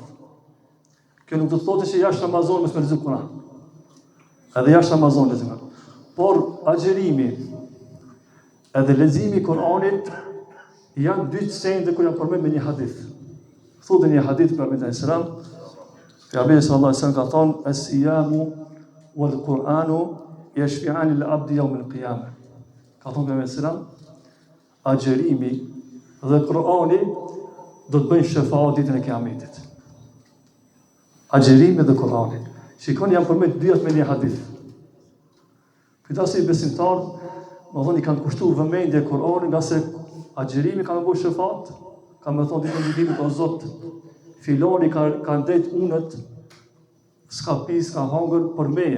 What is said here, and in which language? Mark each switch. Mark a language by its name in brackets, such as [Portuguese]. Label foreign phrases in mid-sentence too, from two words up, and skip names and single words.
[Albanian] Kjo nuk do të thotë që jashtë Ramazanit mos me lexoj Kur'an. Edhe jashtë Ramazanit lexoj. Por agjerimi edhe leximi i Kur'anit janë dy sende kur janë përmendur me një hadith. Thotë një hadith për Muhamedit [Arabic] صلى الله عليه وسلم, [Albanian] pejgamberi [Arabic] صلى الله عليه وسلم [Albanian] ka thonë [Arabic] الصيام والقرآن يشفعان العبد يوم القيامة. [Albanian] Ka thonë pejgamberi [Arabic] صلى الله عليه وسلم, [Albanian] agjerimi dhe Kur'ani do të bëjnë shefaat ditën e Kiametit. Agjerimi dhe Kur'ani. Shikoni janë përmendur dyat me një hadith. Këta si besimtarë, më thonë i kanë kushtuar vëmendje Kur'anit, nga se agjerimi ka më bëjë shefat, ka më thonë ditën e gjykimit o Zot, filoni ka ndet unët, s'ka pi, s'ka hangër për meje.